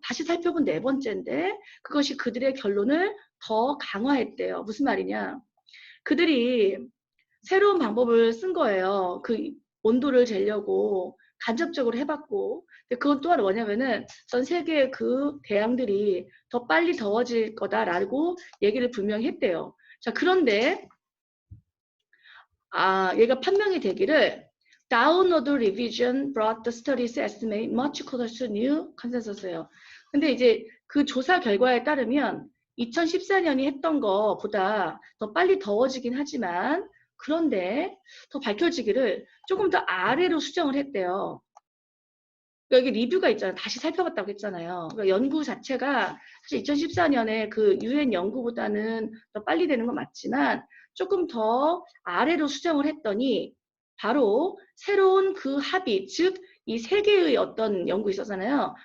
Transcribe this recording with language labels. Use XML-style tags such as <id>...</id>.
<ko>다시 살펴본 4번째인데 그것이 그들의 결론을 더 강화했대요. 무슨 말이냐? 그들이 새로운 방법을 쓴 거예요. 그 온도를 재려고 간접적으로 해봤고 근데 그건 또한 뭐냐면은 전 세계의 그 대양들이 더 빨리 더워질 거다라고 얘기를 분명히 했대요. 자, 그런데 얘가 판명이 되기를</ko> <en>downward revision brought the study's estimate much closer to new consensus예요.</en> <ko>근데 이제 그 조사 결과에 따르면 2014년이 했던 것보다 더 빨리 더워지긴 하지만 그런데 더 밝혀지기를 조금 더 아래로 수정을 했대요. 여기 리뷰가 있잖아요. 다시 살펴봤다고 했잖아요. 그러니까 연구 자체가 사실 2014년에 그 UN 연구보다는 더 빨리 되는 건 맞지만 조금 더 아래로 수정을 했더니 바로 새로운 그 합의, 즉 이 세 개의 어떤 연구 있었잖아요.</ko>